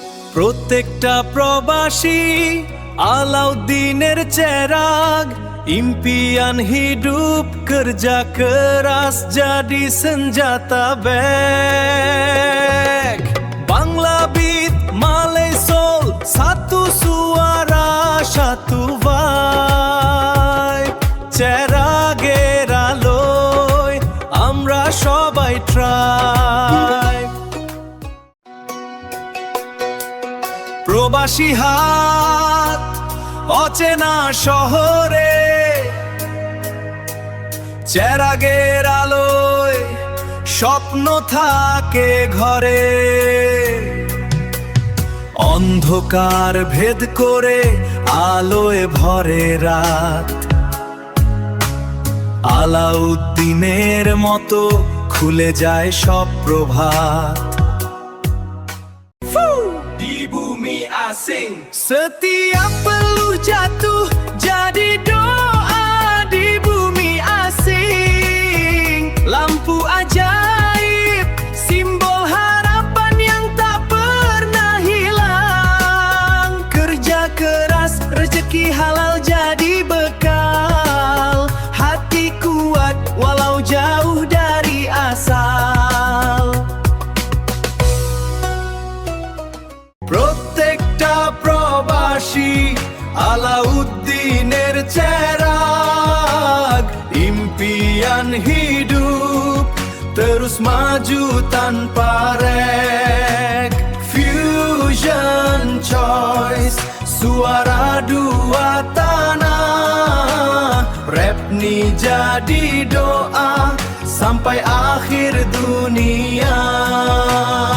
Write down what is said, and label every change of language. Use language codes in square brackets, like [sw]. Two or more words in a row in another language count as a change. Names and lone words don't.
[bn] প্রত্যেকটা প্রবাসী আলাউদ্দিনের চেরাগ, [ms] impian hidup kerja keras jadi senjata bek. [en] Bangla Beat, Malay Soul, [ms] satu suara satu vibe. [bn] চেরাগের আলোয় আমরা সবাই ট্রাই। প্রবাসী হাত অচেনা শহরে, চেরাগের আলোয় স্বপ্ন থাকে ঘরে। অন্ধকার ভেদ করে আলোয় ভরে রাত, আলাউদ্দিনের মতো খুলে যায় সব প্রভাত। [ms] Di bumi asing setiap peluh jatuh jadi doa. Di bumi asing lampu ajaib, simbol harapan yang tak pernah hilang. Kerja keras, rezeki halal jadi bekal. Hati kuat walau jauh dari asal. [bn] প্রত্যেকটা প্রবাসী আলাউদ্দিনের চেরাগ, [ms] impian hidup terus maju tanpa rek. [en] Fusion choice, [ms] suara dua tanah. Rap ni jadi doa sampai akhir dunia.